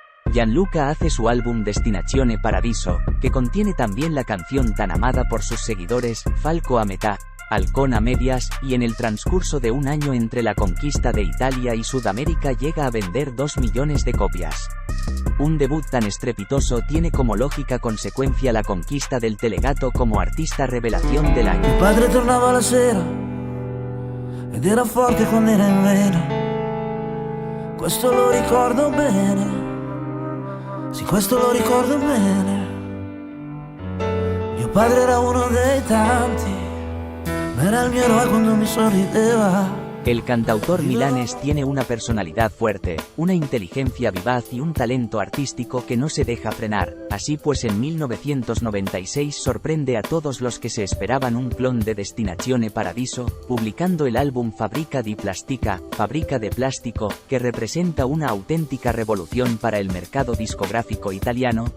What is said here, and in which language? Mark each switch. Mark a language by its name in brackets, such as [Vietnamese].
[Spanish] Gianluca hace su álbum Destinazione Paradiso, que contiene también la canción tan amada por sus seguidores, Falco a metà, Halcón a medias, y en el transcurso de un año entre la conquista de Italia y Sudamérica llega a vender 2 millones de copias. Un debut tan estrepitoso tiene como lógica consecuencia la conquista del Telegato como artista revelación del año. [Italian] Mio padre tornava la sera ed era forte quando era in vena. Questo lo ricordo bene. Sì, questo lo ricordo bene. Mio padre era uno dei tanti, ma era il mio eroe quando mi sorrideva. [Spanish] El cantautor milanés tiene una personalidad fuerte, una inteligencia vivaz y un talento artístico que no se deja frenar, así pues en 1996 sorprende a todos los que se esperaban un clon de Destinazione Paradiso, publicando el álbum Fabbrica di Plastica, Fábrica de Plástico, que representa una auténtica revolución para el mercado discográfico italiano.